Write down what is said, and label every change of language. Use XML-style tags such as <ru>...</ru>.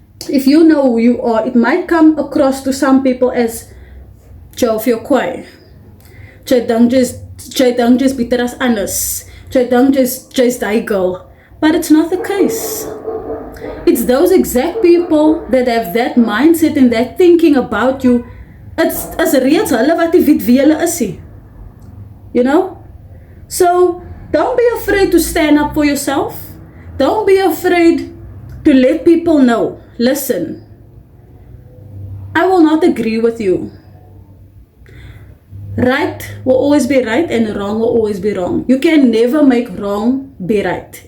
<en>If you know who you are, it might come across to some people as</en> <af>jy veel kwaai. Jy dink jy's beter as anders. Jy dink jy's die girl.</af> <en>But it's not the case. It's those exact people that have that mindset and that thinking about you.</en> <af>It's reeds hulle wat nie weet wie hulle is nie.</af> <en>You know? So, don't be afraid to stand up for yourself. Don't be afraid to let people know. Listen, I will not agree with you. Right will always be right and wrong will always be wrong. You can never make wrong be right.</en>